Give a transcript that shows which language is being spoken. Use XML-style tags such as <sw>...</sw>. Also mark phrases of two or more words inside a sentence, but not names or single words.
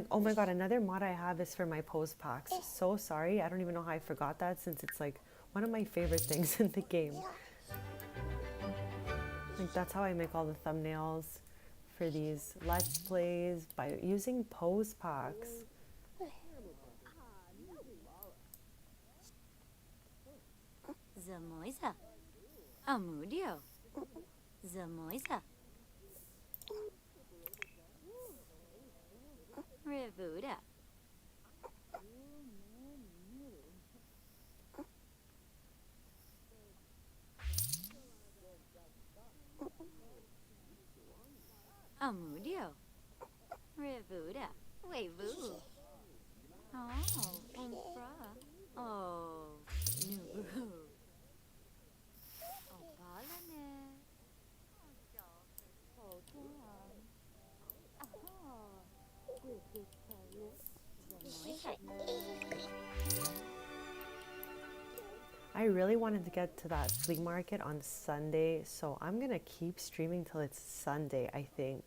<en>Oh my god, another mod I have is for my pose packs. So sorry, I don't even know how I forgot that, since it's like one of my favorite things in the game. Like, that's how I make all the thumbnails for these Let's Plays, by using pose packs. Zamoisa. Amudio. Zamoisa. Revuda. Amudio. Revuda. Wevu. Oh, umfra. Oh, nubu. Oh, balane. Oh, I really wanted to get to that flea market on Sunday, so I'm gonna keep streaming till it's Sunday, I think.</en>